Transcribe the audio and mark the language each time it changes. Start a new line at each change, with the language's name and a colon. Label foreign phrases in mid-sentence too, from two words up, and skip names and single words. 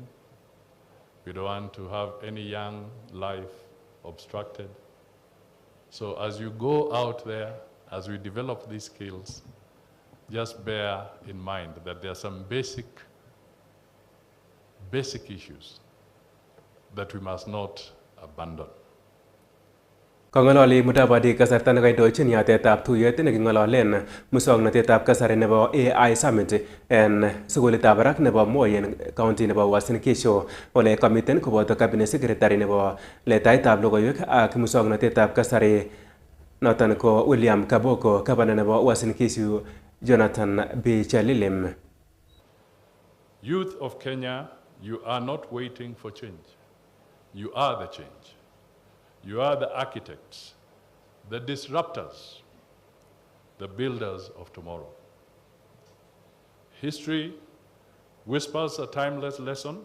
English: We don't want to have any young life obstructed. So as you go out there, as we develop these skills, just bear in mind that there are some basic issues that we must not abandon.
Kalenjin: Kong'ololi Mudavadi kasarta nekaindochin yatetab tuyet neking'ololen muswoknotetab kasari nebo AI Summit en sukulitab barak nebo Moi en county nebo Uasin Gishu ole kamiten koboto
English: Cabinet Secretary
Kalenjin: nebo letaetab logoiwek ak muswoknotetab kasari noton ko William Kaboko, Gavana nebo Uasin Gishu Jonathan B. Chalilim.
English: Youth of Kenya, you are not waiting for change. You are the change. You are the architects, the disruptors, the builders of tomorrow. History whispers a timeless lesson.